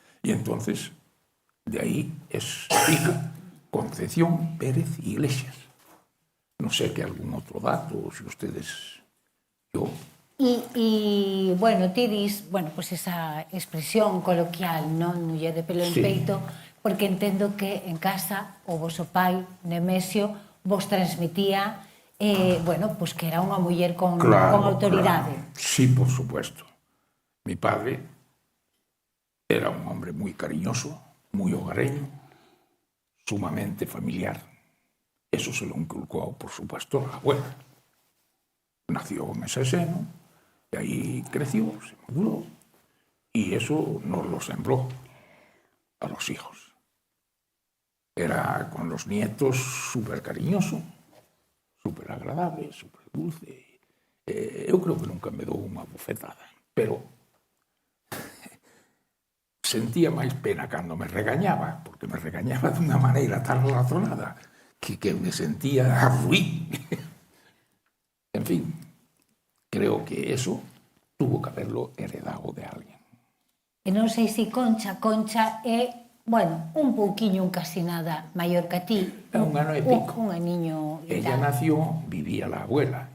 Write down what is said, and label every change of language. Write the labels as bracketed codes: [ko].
[es] Y entonces, de ahí es hija Concepción Pérez Iglesias. No sé qué algún otro dato, si ustedes... Yo... [gl] E, bueno, ti dis, bueno, pues esa expresión coloquial, non, muller de pelo en [es] Sí. [gl] peito, porque entendo que en casa o voso pai, Nemesio, vos transmitía, bueno, pues que era unha muller con autoridade. [es] Claro. Sí, por supuesto. Mi padre era un hombre muy cariñoso, muy hogareño, sumamente familiar. Eso se lo inculcó, por supuesto, la abuela. Nació en ese seno, y ahí creció, se maduró, y eso nos lo sembró a los hijos. Era con los nietos súper cariñoso, súper agradable, súper dulce. [gl] Eu creo que nunca me dou unha bofetada, pero sentía máis pena cando me regañaba, porque me regañaba dunha maneira tan razonada que me sentía ruín. [es] En fin, creo que eso tuvo que haberlo heredado de alguien. [gl] E non sei se Concha é, bueno, un pouquiño, un casi nada maior que a ti. É un ano e pico. Un aniño e [es] Ella [gl] tal. [es] nació, vivía la abuela.